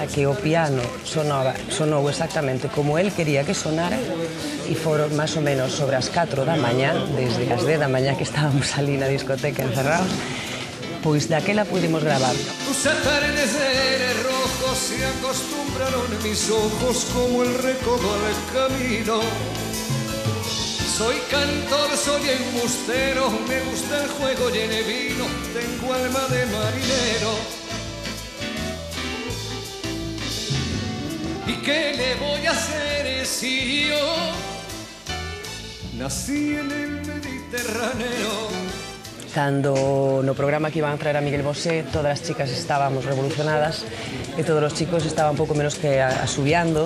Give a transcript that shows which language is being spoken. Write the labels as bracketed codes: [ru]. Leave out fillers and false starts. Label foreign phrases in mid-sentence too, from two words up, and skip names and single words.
[gl] que o piano sonou exactamente como el quería que sonara e foron máis ou menos sobre as 4 da mañá, desde as 10 da mañá que estábamos ali na discoteca encerrados, pois daquela pudimos gravar. [es] Tus atardeceres rojos se acostumbraron mis ojos como el recodo al camino. Soy cantor, soy embustero, me gusta el juego y el vino, tengo alma de marinero. ¿Y qué le voy a hacer si yo nací en el Mediterráneo? [gl] Cando no programa que iban a traer a Miguel Bosé, todas as chicas estábamos revolucionadas e todos os chicos estaban un pouco menos que asubiando.